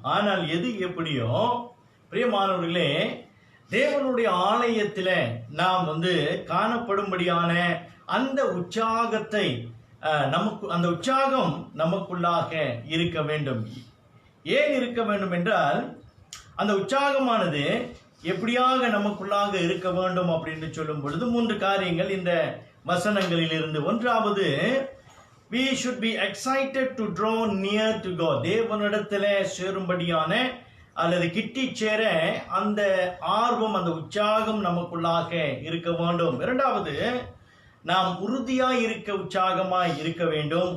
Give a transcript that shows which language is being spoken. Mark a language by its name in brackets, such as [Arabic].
[Tamil] ஆனால் எது எப்படியோ பிரியமானவர்களே, தேவனுடைய ஆலயத்தில் நாம் காணப்படும்படியான அந்த உற்சாகத்தை அந்த உற்சாகம் நமக்குள்ளாக இருக்க வேண்டும். ஏன் இருக்க வேண்டும் என்றால், அந்த உற்சாகமானது எப்படியாக நமக்குள்ளாக இருக்க வேண்டும் அப்படின்னு சொல்லும் பொழுது 3 காரியங்கள் இந்த வசனங்களில் இருந்து. ஒன்றாவது, [English] we should be excited to draw near to God. [Tamil] தேவனிடத்தில் சேரும்படியான அல்லது கிட்டி சேர அந்த ஆர்வம், அந்த உற்சாகம் நமக்குள்ளாக இருக்க வேண்டும். இரண்டாவது, நாம் உறுதியாய் இருக்க உற்சாகமாய் இருக்க வேண்டும்.